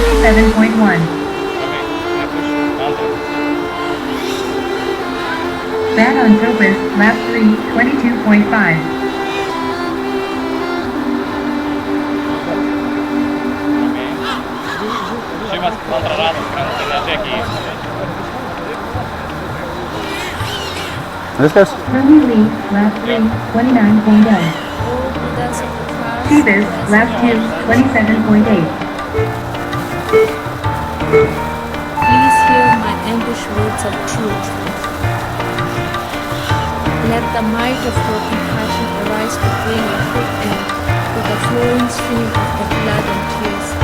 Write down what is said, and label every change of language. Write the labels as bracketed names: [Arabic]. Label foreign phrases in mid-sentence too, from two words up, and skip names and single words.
[English] 27.1. Bad on purpose, lap 3, 22.5. [Lithuanian] Šimas antrą ratą krenta, nežiūrėk į jį. Viskas? [English] Early lead, lap 3, 29.0. Seabus, lap 2, 27.8. Please hear my ambush words of truth. Let the might of your compassion arise to bring a quick end to the flowing stream of the blood and tears.